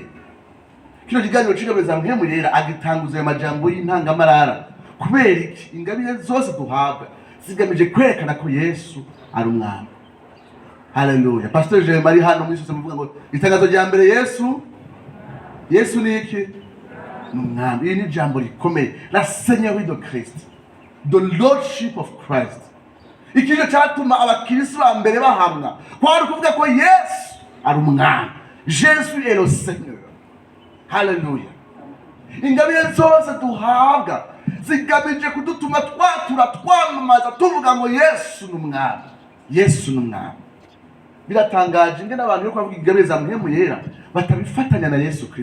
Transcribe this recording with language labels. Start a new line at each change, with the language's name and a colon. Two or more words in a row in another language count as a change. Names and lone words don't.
Rundi: Kino kiganiro c'ingabire za Mpwemu yera agitanguza ayo majambo y'intangamarara. Kubera iki? Ingabire zose duhabwa zigamije kwerekana ko Yesu ari umwami. Haleluya. Pasteur Jean Marie hano muri sose muvuga ngo itangazo rya mbere Yesu ni iki? N'umwami. Iyi ni jambo rikomeye,
French: la seigneurie de Christ,
English: the lordship of Christ.
Rundi: Ikintu cyatuma abakristo ba mbere bahamwa kwari kuvuga ko Yesu ari umwami.
French: Jésus est le Seigneur.
Rundi: Haleluya. Ingabire zose duhabwa zigamije kudutuma twamamaza tuvuga ngo Yesu n'umwami, Yesu n'umwami. Biratangaje ingene abantu yo kwavuga ingabire za Mpwemu yera batabifatanya na Yesu Kristo.